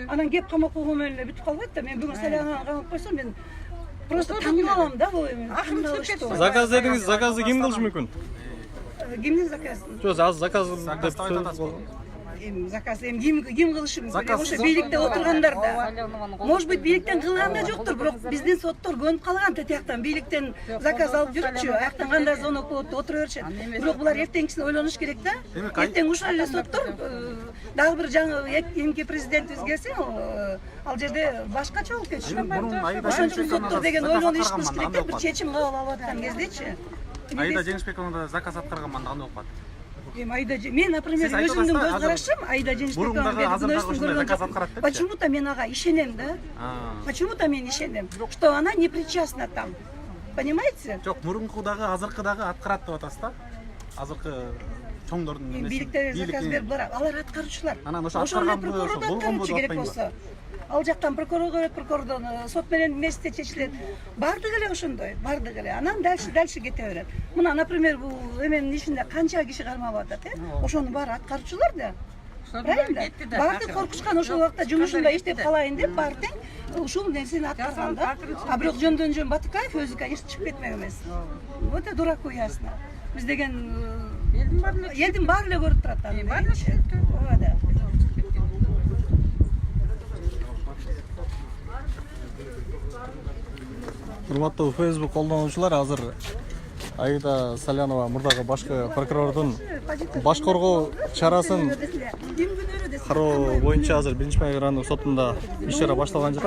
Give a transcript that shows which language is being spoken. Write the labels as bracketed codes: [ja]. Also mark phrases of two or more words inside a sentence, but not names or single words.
[ky] Анан кеп камап койгон менен эле бүтүп калбайт да. Мен бүгүн Салянаны камап койсом, мен просто таң калам да бул эми. Заказ дедиңиз, заказды ким кылышы мүмкүн? кимдин заказы? Жок, азыр заказ деп Заказ ким кылышы мүмкүн? Ошо бийликте отургандарда. [ru] Может быть, [ky] бийликтен кылган да жоктур, бирок биздин соттор көнүп калган тияктан бийликтен заказ алып жүрүпчү, аяктан кандай звонок болуп отура беришет. Бирок булар эртеңкисин ойлонуш керек да. Эртең ушул эле соттор дагы бир жаңы эмки президентибиз келсе, ал жерде башкача болуп кетиши. Ошон үчүн соттор деген ойлонуп иш кылыш керек да, бир чечим кабыл алып аткан кездечи. Аида Жеңишбековна заказ аткарган кандай болуп калат? Мен, например, өзүмдүн көз карашым Аида Жеңишбекова. Почему-то мен ага ишенем, да? Почему-то мен ишенем, [ru] что она не причастна там. Понимаете? [ky] Жок, мурункудагы, азыркыдагы аткарат деп атасыз да? Азыркы чоңдордун эмеси. Бийликте заказ берип барат. Алар аткаруучулар. Анан ошо аткарган болгонбу керек болсо. Ал жактан прокурор келет, прокурордон сот менен эместе чечилет. Бардыгы эле ошондой, бардыгы эле. Анан дальше кете берет. Мына, например, бул эменин ишинде канча киши кармап атат, ошонун баары аткаруучулар да. [ru] Правильно? [ky] Барды коркушкан ошол убакта жумушунда иштеп калайын деп барды ушул нерсени аткарган да. А бирок жөндөн жөн Батыкаев өзү эч чыгып кетмек эмес. [ru] Вот это дураку ясно. [ky] Биз деген элдин баары эле көрүп турат аны. Ооба да. урматтуу Facebook колдонуучулар, азыр Аида Салянова мурдагы башкы прокурордун баш коргоо чарасын кароо боюнча азыр 1-Майыр райондук сотунда иш чара башталган жатат.